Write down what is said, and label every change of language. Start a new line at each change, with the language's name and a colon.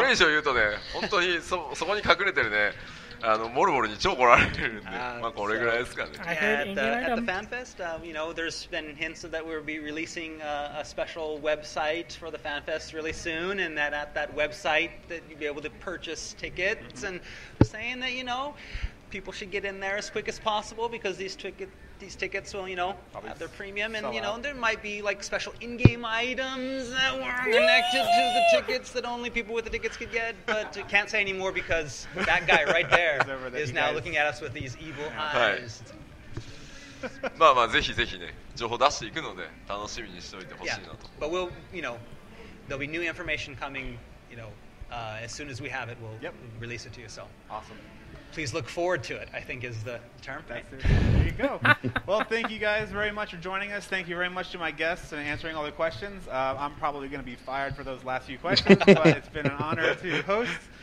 Japanese: これ以上言うとね、本当にそこに隠れてるね、モルモルに超来られるんで、まあこれぐらいですかね。
English: I heard At the FanFest, there's been hints that we'll be releasing a special website for the FanFest really soon, and that at that website that you'll be able to purchase tickets, and saying that people should get in there as quick as possible because these tickets will have their premium, and there might be like special in-game items that weren't connected to the tickets that only people with the tickets could get, but can't say anymore because that guy right there is now looking at us with these evil eyes.
Japanese: まあまあぜひぜひね、情報出していくので楽しみにしておいてほしいなと。
English: But we'll, there'll be new information coming, as soon as we have it, we'll release it to you. So Awesome. Please look forward to it, I think is the term. Right? There you go. Well, thank you guys very much for joining us. Thank you very much to my guests and answering all the questions. I'm probably going to be fired for those last few questions, but it's been an honor to host.